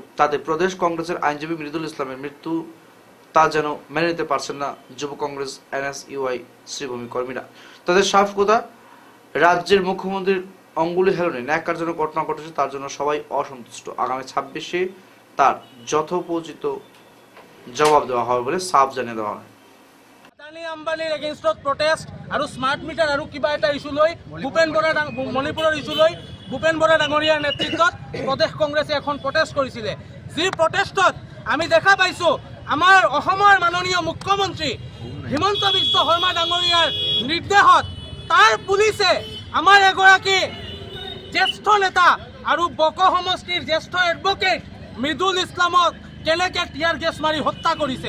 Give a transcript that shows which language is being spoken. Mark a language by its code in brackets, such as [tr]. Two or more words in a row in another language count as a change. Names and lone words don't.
[bn] তাতে প্রদেশ কংগ্রেসের আইনজীবী মৃদুল ইসলামের মৃত্যু তা যেন মেনে নিতে পারছেন না যুব কংগ্রেস NSUI শ্রীভূমি কর্মীরা। তাদের সাফ কথা, রাজ্যের মুখ্যমন্ত্রীর অঙ্গুলি হেলনে ন্যাক্কারজনক ঘটনা ঘটেছে, তার জন্য সবাই অসন্তুষ্ট। আগামী 26-এ তার যথোপযুক্ত জবাব দেওয়া হবে বলে সাফ জানিয়ে দেওয়া হয়। [as] আদানী আম্বানীৰ এগেইনষ্টত প্ৰটেষ্ট আৰু স্মাৰ্ট মিটাৰ আৰু কিবা এটা ইস্যু লৈ ভূপেন বৰা মণিপুৰৰ ইস্যু লৈ ভূপেন বৰা ডাঙৰীয়াৰ নেতৃত্বত প্ৰদেশ কংগ্ৰেছে এখন প্ৰটেষ্ট কৰিছিলে। যি প্ৰটেষ্টত আমি দেখা পাইছো আমাৰ অসমৰ মাননীয় মুখ্যমন্ত্ৰী হিমন্ত বিশ্ব শৰ্মা ডাঙৰীয়াৰ নিৰ্দেশত তাৰ পুলিচে আমাৰ এগৰাকী জ্যেষ্ঠ নেতা আৰু বক সমষ্টিৰ জ্যেষ্ঠ এডভোকেট মৃদুল ইছলামক কেনেকৈ [en] tear gas [as] মাৰি হত্যা কৰিছে।